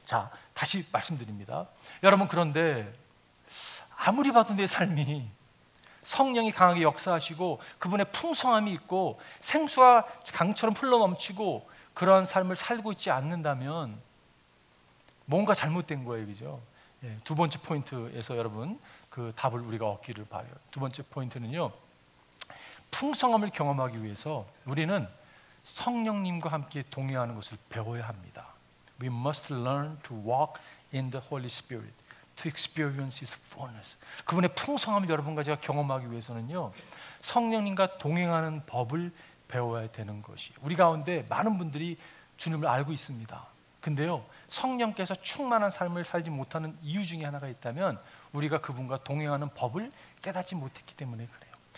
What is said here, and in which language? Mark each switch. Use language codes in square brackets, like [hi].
[ko] 자, 다시 말씀드립니다. 여러분, 그런데 아무리 봐도 내 삶이 성령이 강하게 역사하시고 그분의 풍성함이 있고 생수가 강처럼 흘러넘치고 그러한 삶을 살고 있지 않는다면 뭔가 잘못된 거예요, 그죠? 예, 두 번째 포인트에서 여러분 그 답을 우리가 얻기를 바라요. 두 번째 포인트는요, 풍성함을 경험하기 위해서 우리는 성령님과 함께 동행하는 것을 배워야 합니다. [en] We must learn to walk in the Holy Spirit, to experience His fullness. [ko] 그분의 풍성함을 여러분과 제가 경험하기 위해서는요, 성령님과 동행하는 법을 배워야 되는 것이. 우리 가운데 많은 분들이 주님을 알고 있습니다. 근데요, 성령께서 충만한 삶을 살지 못하는 이유 중에 하나가 있다면 우리가 그분과 동행하는 법을 깨닫지 못했기 때문에 그래요.